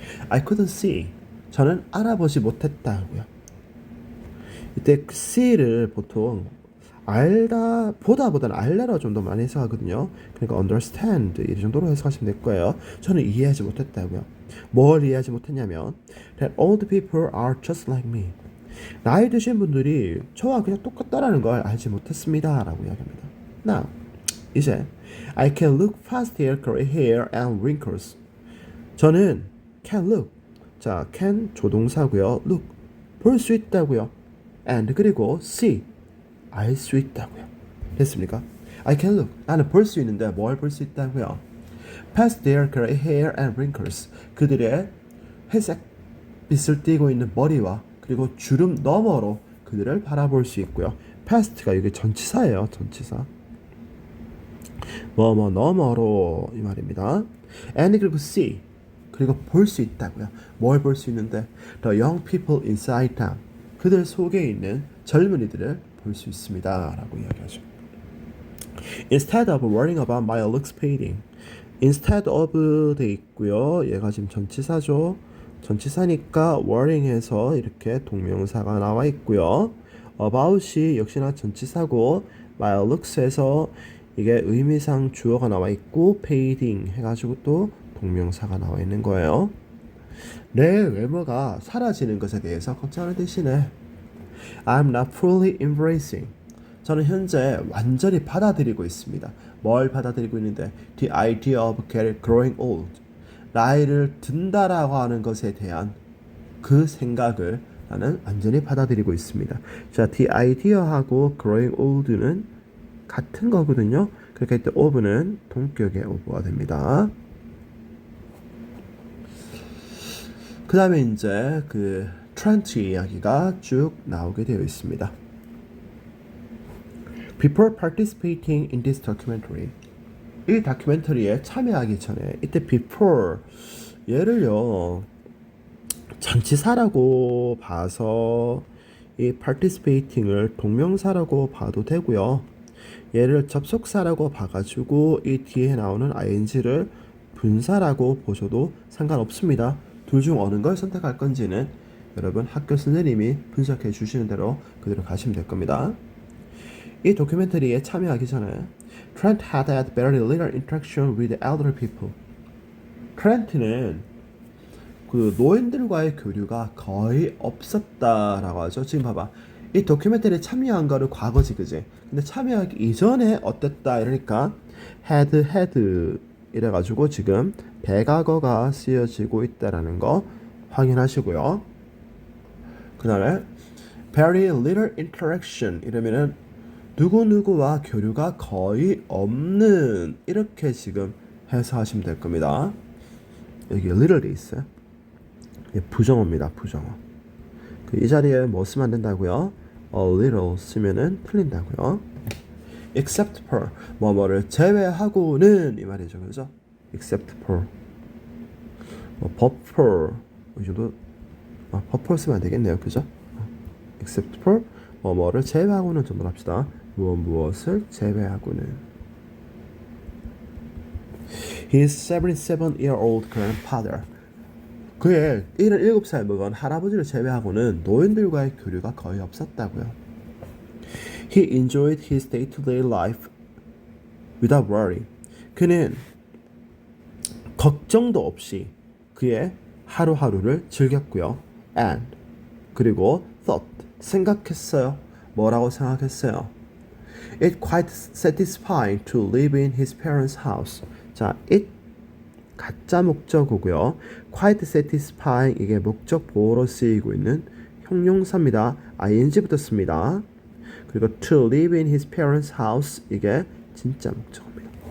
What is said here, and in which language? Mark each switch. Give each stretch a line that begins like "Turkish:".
English: I couldn't see
Korean: 저는 알아보지 못했다고요. 이때 see를 보통 알다 보다보다는 알다로 좀 더 많이 해석하거든요. 그러니까 understand 이 정도로 해석하시면 될 거예요. 저는 이해하지 못했다고요. 뭘 이해하지 못했냐면
English: that old people are just like me.
Korean: 나이 드신 분들이 저와 그냥 똑같다라는 걸 알지 못했습니다. 라고 이야기합니다.
English: Now,
Korean: 이제
English: I can look past their gray hair and wrinkles.
Korean: 저는 can look. 자, can 조동사고요. look 볼 수 있다고요. and 그리고 see 알 수 있다고요. 됐습니까?
English: I can look.
Korean: 나는 볼 수 있는데 뭘 볼 수 있다고요?
English: Past their gray hair and wrinkles.
Korean: 그들의 회색 빛을 띠고 있는 머리와 그리고 주름 너머로 그들을 바라볼 수 있고요. past가 이게 전치사예요. 전치사. 뭐뭐 너머로 이 말입니다. And 그리고 see. 그리고 볼 수 있다고요. 뭘 볼 수 있는데
English: The young people inside them.
Korean: 그들 속에 있는 젊은이들을 볼 수 있습니다. 라고 이야기하죠.
English: Instead of worrying about my looks fading.
Korean: Instead of 돼 있고요. 얘가 지금 전치사죠. 전치사니까 worrying해서 이렇게 동명사가 나와 있고요. about이 역시나 전치사고 my looks에서 이게 의미상 주어가 나와 있고 fading 해가지고 또 동명사가 나와 있는 거예요. 내 외모가 사라지는 것에 대해서 걱정하는 대신에
English: I'm not fully embracing.
Korean: 저는 현재 완전히 받아들이고 있습니다. 뭘 받아들이고 있는데
English: The idea of growing old.
Korean: 나이를 든다라고 하는 것에 대한 그 생각을 나는 완전히 받아들이고 있습니다. 자, The idea하고 growing old는 같은 거거든요. 그러니까 이때 of는 동격의 of가 됩니다. 그 다음에 이제 그 트렌트 이야기가 쭉 나오게 되어 있습니다.
English: Before participating in this documentary,
Korean: 이 다큐멘터리에 참여하기 전에 이때 before 얘를요 전치사라고 봐서 이 participating을 동명사라고 봐도 되고요. 얘를 접속사라고 봐가지고 이 뒤에 나오는 ing를 분사라고 보셔도 상관없습니다. 둘 중 어느 걸 선택할 건지는 여러분 학교 선생님이 분석해 주시는 대로 그대로 가시면 될 겁니다. 이 다큐멘터리에 참여하기 전에
English: Trent had very little interaction with elderly people.
Korean: 트렌트는 그 노인들과의 교류가 거의 없었다라고 하죠. 지금 봐봐. 이 다큐멘터리에 참여한 거를 과거지, 그지? 근데 참여하기 이전에 어땠다 이러니까 had 이래가지고 지금 배가거가 쓰여지고 있다라는 거 확인하시고요. 그 다음에 very little interaction 이러면은 누구누구와 교류가 거의 없는 이렇게 지금 해석하시면 될 겁니다. 여기 little이 있어요. 부정어입니다. 부정어. 이 자리에 뭐 쓰면 안 된다고요? a little 쓰면은 틀린다고요. except for 뭐뭐를 제외하고는 이 말이죠. 그죠? except for but for 이 정도 but for 쓰면 안 되겠네요. 그죠? except for 뭐뭐를 제외하고는 좀 합시다. 무엇을 제외하고는
English: His 77-year-old grandfather
Korean: 그의 77살 먹은 할아버지를 제외하고는 노인들과의 교류가 거의 없었다고요.
English: He enjoyed his day-to-day life without worry.
Korean: 그는 걱정도 없이 그의 하루하루를 즐겼고요. And 그리고 thought 생각했어요. 뭐라고 생각했어요?
English: It quite satisfying to live in his parents' house.
Korean: 자, it 가짜 목적어고요. quite satisfying 이게 목적 보호로 쓰이고 있는 형용사입니다. ing 붙었습니다. 그리고
English: to live in his parents' house
Korean: 이게 진짜 목적어입니다.